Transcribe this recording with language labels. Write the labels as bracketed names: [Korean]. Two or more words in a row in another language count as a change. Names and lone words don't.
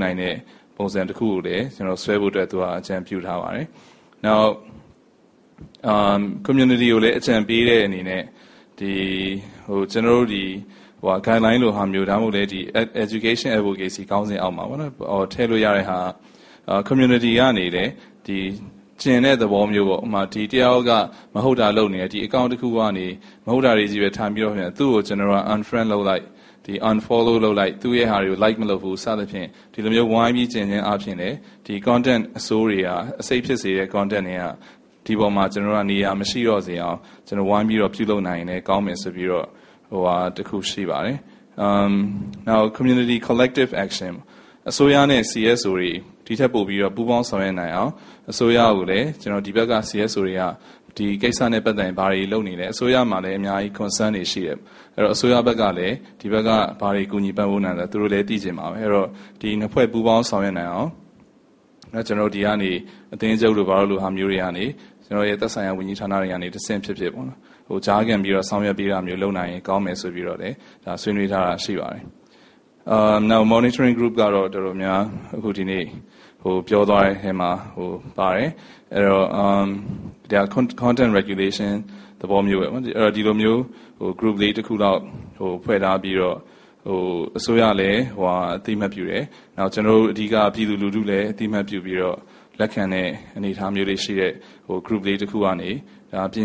[Burmese] နိုင်တဲ့ပုံစံတစ်ခုကိုလည်းကျွန်တော်ဆွဲဖို့အတွက်သူကအကြံပြုထားပါတယ်နောက် community ကိုလည်းအကြံပေးတဲ့အနေနဲ့ဒီကျွန်တော်တို့ဒီguideline လိုဟာမျိုးဒါမှမဟုတ်လေဒီ [English] education advocacy [Burmese] ကောင်းစဉ်အောက်မှာပေါ့နော်ထည့်လို့ရတဲ့ဟာ community ကနေလေဒီကျင်တဲ့သဘောမျိုးပေါ့ဥမာဒီတယောက်ကမဟုတ်တာလုပ်နေတယ်ဒီ account တစ်ခုကနေမဟုတ်တာတွေကြီးပဲထားပြီးတော့ပြန်သူ့ကိုကျွန်တော်က unfriend လုပ်လိုက် ဒီ unfollow လုပ်လိုက်သူ့ရဲ့ဟာတွေကို like မလုပ်ဘူးစသဖြင့်ဒီလိုမျိုးဝိုင်းပြီးကျင်ချင်းအဖြစ်လေဒီ content အစိုးတွေကအစိတ်ဖြစ်စေတဲ့ content တွေကဒီပေါ်မှာကျွန်တော်တို့ကနေရာမရှိတော့စေအောင်ကျွန်တော်ဝိုင်းပြီးတော့ပြုလုပ်နိုင်ရင်လည်းကောင်းမယ်ဆိုပြီးတော့တခုရှိပါတယ် [English] now community collective action [Burmese] အစိုးရနဲ့ CSO တွေဒီထက်ပိုပြီးတော့ပူးပေါင်းဆောင်ရွက်နိုင်အောင်အစိုးရကိုလည်းကျွန်တော်ဒီဘက်က CSO တွေကဒီကိစ္စ နဲ့ပတ်သက်ရင်ဘာတွေလုပ်နေလဲအစိုးရမှာလည်းအများကြီး concern တွေရှိတယ်အဲ့တော့အစိုးရဘက်ကလည်းဒီဘက်ကဘာတွေကူညီပံ့ပိုးနိုင်လဲသူတို့လည်းသိချင်ပါပဲအဲ့တော့ဒီနှစ်ဖွဲ့ပူးပေါင်းဆောင်ရွက်နိုင်အောင်ကျွန်တော်ဒီကနေအသင်းချုပ်လိုဘာလို့လိုဟာမျိုးတွေကနေကျွန်တော်ရဲ့သက်ဆိုင်ရာဝန်ကြီးဌာနတွေကနေတစ်ဆင့်ဖြစ်ပေါ့နော်ကြားခံ ပြီးတော့ဆောင်ရွက်ပေးတာမျိုးလုပ်နိုင်ရင်ကောင်းမယ်ဆိုပြီးတော့လည်းဒါဆွေးနွေးထားတာရှိပါတယ် [English] now monitoring group [Burmese] ကတော့တော်တော်များအခုဒီနေ့ပြောသွားတဲ့အဲမှာပါတယ်အဲ့တော့ဒါ [English] content regulation [Burmese] သဘောမျိုးပဲအဲ့တော့ဒီလိုမျိုး group လေးတစ်ခုတော့ ဖွဲ့ထားပြီးတော့အစိုးရလည်းအသိမှတ်ပြုတယ်နောက်ကျွန်တော်တို့အဓိကပြည်သူလူထုလည်းအသိမှတ်ပြုပြီးတော့လက်ခံတဲ့အနေအထားမျိုးလေးရှိတဲ့group လေးတစ်ခုကနေဒါပ